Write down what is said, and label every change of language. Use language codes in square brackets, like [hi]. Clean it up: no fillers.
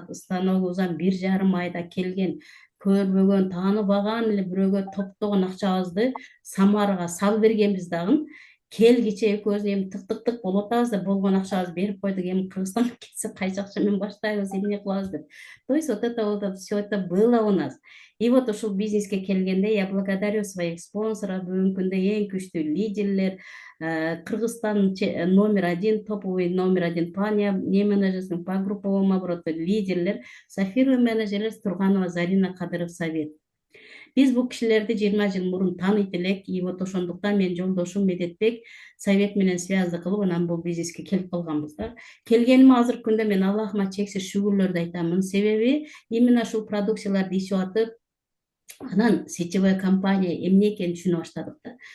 [ky] Станогубуздан 1,5 айда келген, көрбөгөн, тааныбаган эле бирөөгө топтогон акчабызды Самарага салып бергенбиз дагы. Келгиче экөөбүз эми тык болуп атабыз да, болгон акчабызды берип койдук, эми Кыргызстанга кетсек кайсы акча менен баштайбыз, эмне кылабыз деп. [ru] То есть вот это все это было у нас. И вот [ky] ушул бизнеске келгенде [ru] я благодарю своих спонсоров, [ky] бүгүнкү күндө эң күчтүү лидерлер, [ru] Кыргызстан №1, топовый №1 по не менеджерским, по групповому обороту лидерлер, Сафирова менеджерлер, Турганова Зарина, Кадыров Совет. [ky] Биз бул кишилерди 20 жыл мурун тааныйт элек. [ru] И вот [ky] ошондуктан мен жолдошум Медетбек совет менен связь кылып анан бул бизнеске келип калганбыз да. Келгениме азыркы күндө мен Аллахыма чексиз шүгүрлөрдү айтамын. Себеби именно ушул продукцияларды ичип атып, анан сетевая компания эмне экенин түшүнө баштадык да.